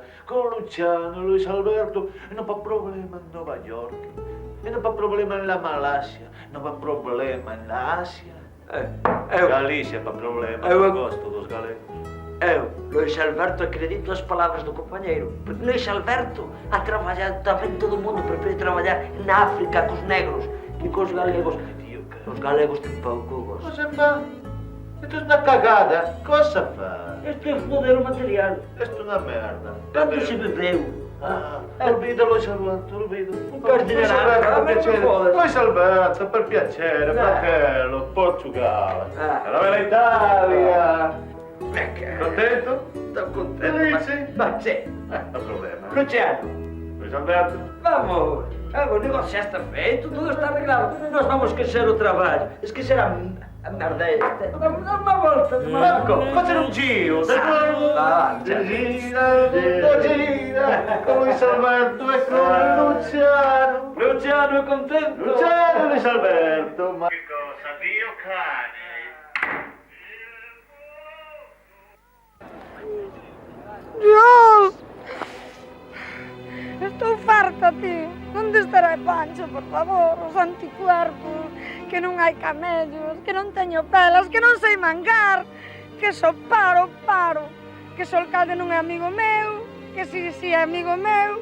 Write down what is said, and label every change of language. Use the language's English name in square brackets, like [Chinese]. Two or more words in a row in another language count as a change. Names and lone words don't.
[Italian] Con Luciano, Luis Alberto. E non fa problema in Nuova York. E non fa problema nella Malasia. Non fa problema nell'Asia. [Portuguese] Galícia [Italian] fa problema. [Portuguese] Non gosto dos galegos. Luis Alberto acredito as palavras do companheiro. Porque Luis Alberto ha trabalhado também todo o mundo. Prefere trabalhar na África com os negros que com os galegos. Os galegos têm pouco gosto. [Italian] Cosa fa? [Spanish] Esto es una cagada. [Italian] Cosa fa? [Portuguese] Isto é foder o material. [Spanish] Esto es una merda. [Portuguese] Quanto se bebeu? [Spanish] Olvida Luis Alberto, olvida. Luis Alberto, [Italian] per piacere. Luis Alberto, per piacere, fratello, Portogallo. La bella Italia. Contento? [Portuguese] Estou contento. [Italian] Felice? Ma sì. Non problema. Luciano. Luis Alberto? [Portuguese] Vamos. O negócio já está feito, tudo está arreglado. Nós vamos esquecer o trabalho. Esquecer a merda esta. Vamos dar uma volta. Fazer [Italian] un giro. Gira, con Luis Alberto e con Luciano. Luciano è contento. Luciano e Luis Alberto. Ma che cosa? Dio cane. [Spanish] Dios! [Galician] Estou farta, tío. Onde estará Pancho, por favor? Os anticuerpos, que non hai camellos, que non teño pelas, que non sei mangar, que só paro, que só alcalde non é amigo meu, que si é amigo meu.